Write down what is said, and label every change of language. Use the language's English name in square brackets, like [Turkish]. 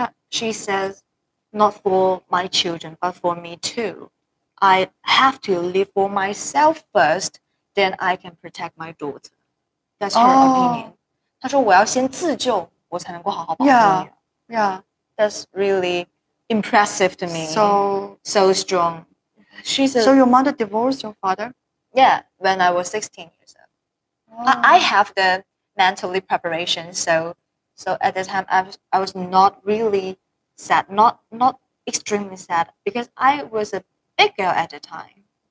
[English] She says, not for my children but for me too. I have to live for myself first, then I can protect my daughter. That's her opinion. [Chinese] 她说我要先自救，我才能够好好保护女儿。 [English] Yeah. That's really impressive to me. So strong. so your mother divorced your father? Yeah, when I was 16 years old. I have the mentally preparation, so So at that time, I was not really sad, not extremely sad, because I was a big girl at the time.